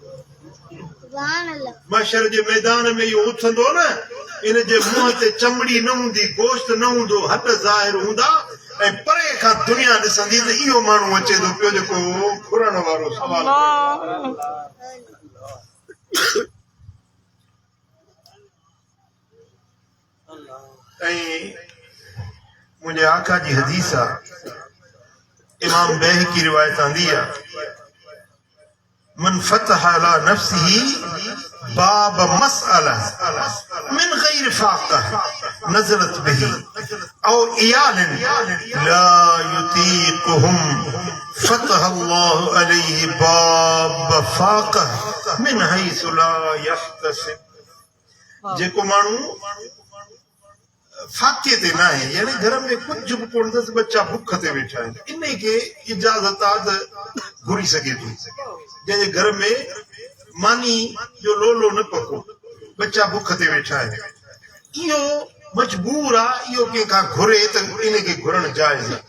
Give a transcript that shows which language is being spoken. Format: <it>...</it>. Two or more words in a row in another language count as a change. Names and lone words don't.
<sd>महशर जे मैदान में इहो उथंदो न, इन जे मुंहं ते चमड़ी न हूंदी, गोश्त न हूंदो, हट ज़ाहिर हूंदा, ऐं परे खां दुनिया ॾिसंदी त इहो माण्हू अचे थो पियो जेको घुरण वारो सवाल करे। ऐं मुंहिंजे आका जी हदीस आहे, इमाम बैहकी रिवायत आंदी आहे,</sd> <ar>من فتح على نفسه باب مسألة من غير فاقة نزلت به أو عيال لا يطيقهم فتح الله عليه باب فاقة من حيث لا يحتسب.</ar> <sd>जेको माण्हू फाके ते न आहे, यानी घर में कुझु बि कोन अथसि, बच्चा बुख ते वेठा आहिनि, इन खे इजाज़त आहे त घुरी सघे थो। जंहिंजे घर में मानी जो लोलो न पको, बच्चा बुख ते वेठा आहिनि, इहो मजबूर आहे, इहो कंहिंखां घुरे त इन खे घुरण जाइज़ आहे।</sd>